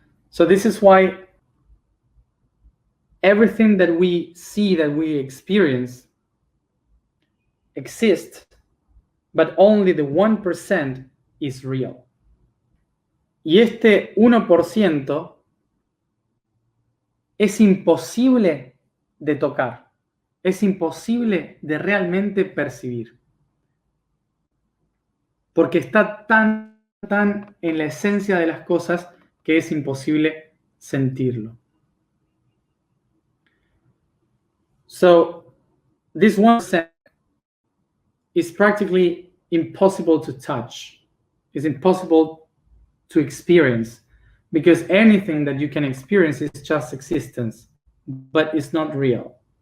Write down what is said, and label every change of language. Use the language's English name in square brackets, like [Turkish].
[English] So this is why everything that we see, that we experience, exists, but only the 1% is real. [Spanish] Y este 1% es imposible de tocar, es imposible de realmente percibir, porque está tan en la esencia de las cosas que es imposible sentirlo. [English] So this 1% is practically impossible to touch. It's impossible to experience, because anything that you can experience is just existence, but it's not real.